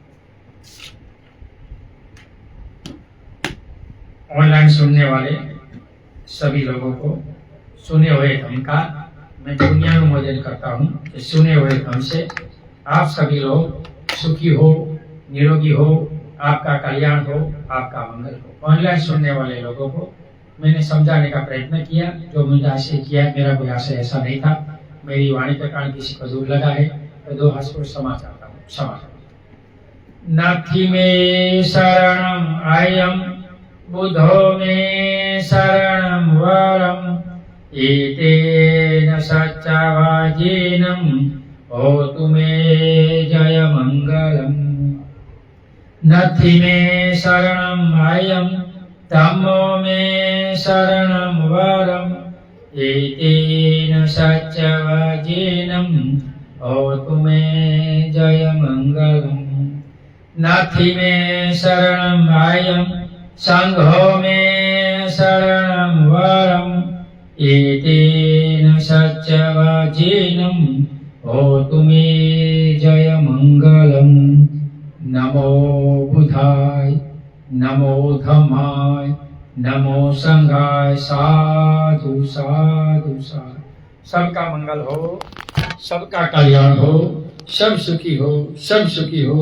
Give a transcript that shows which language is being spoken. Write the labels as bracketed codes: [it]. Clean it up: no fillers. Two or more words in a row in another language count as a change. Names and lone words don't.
[hi] ऑनलाइन सुनने वाले सभी लोगों को सुने हुए धम्म का मैं दुनिया में मौजूद करता हूँ कि सुने हुए धम्म से आप सभी लोग सुखी हो, निरोगी हो, आपका कल्याण हो, आपका मंगल हो। ऑनलाइन सुनने वाले लोगों को मैंने समझाने का प्रयत्न किया, जो मुझे आशय किया, मेरा कोई आशय ऐसा नहीं था। मेरी वाणी के कारण किसी को दूर लगा है तो 2 हाथ को क्षमा चाहता हूँ, क्षमा। [pi] नाथी में शरणम आयम बुद्धो में शरणम वरम एतेन सच्चावाजेनम होतु मे जय मंगलम। नथि में शरणम आयम धम्मो में शरणम वरम एतेन सच्चावाजेनम होतु मे जय मंगलम। नथि में शरणम आयम संघो में शरणम वरम एतेन सच्चावाजेनम होतु मे जय मंगलम। नमो बुधाय, नमो धम्माय, नमो संघाय, साधु साधु साधु। [hi] सबका मंगल हो, सबका कल्याण हो, सब सुखी हो, सब सुखी हो।